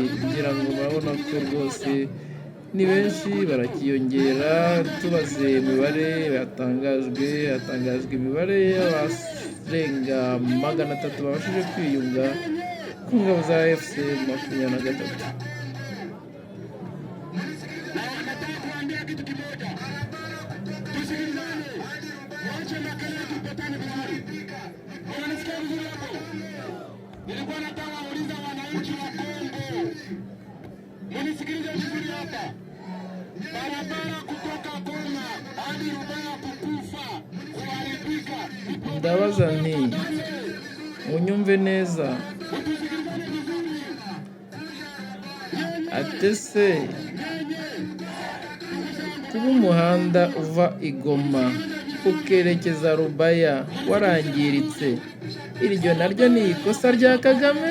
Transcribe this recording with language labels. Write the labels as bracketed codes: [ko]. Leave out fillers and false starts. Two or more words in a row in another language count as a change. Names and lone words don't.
[rw] Ngira ngo murabona ko rwose ni benshi barakiyongera. Tubaze imibare hatangajwe imibare y'abarenga 300 babashije kwiyunga ku ngabo za FCM23. [sw] Nilikuwa nataka kuuliza wananchi wa Kongo, munisikilize vizuri hapa. Barabara kutoka Goma hadi Rubaya kukufa, kuharibika. [rw] Ndabaza nti munyumve neza, atese kuba umuhanda uva i Goma ukerekeza Rubaya warangiritse, iryo naryo ni ikosa rya Kagame?